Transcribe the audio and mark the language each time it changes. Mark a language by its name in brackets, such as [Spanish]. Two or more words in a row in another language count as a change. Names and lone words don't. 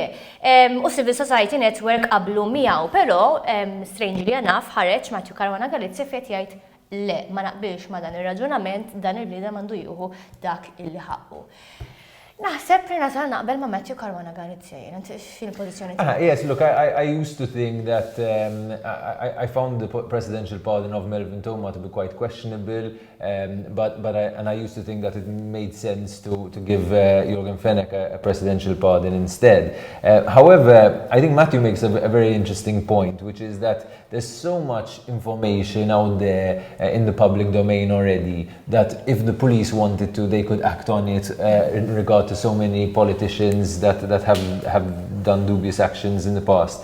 [Maltese] U Civil Society Network qablu miegħu, però [English] strangely enough [Maltese] ħareġ Matthew Caruana Galizia fejt jgħid le ma naqbilx ma dan ir-raġunament dan il-blieda m'għandu jieħu dak illi ħaqqu. Naħseb prenatal naqbel ma' Matthew Caruana Galizia, fil-pozizjoni ta' [English] Yes, look, I used to think that I found the presidential pardon of Melvin Toma to be quite questionable, but I used to think that it made sense to give Yorgen Fenech a presidential pardon instead. However, I think Matthew makes a very interesting point, which is that there's so much information out there in the public domain already that if the police wanted to, they could act on it in regard to so many politicians that have done dubious actions in the past.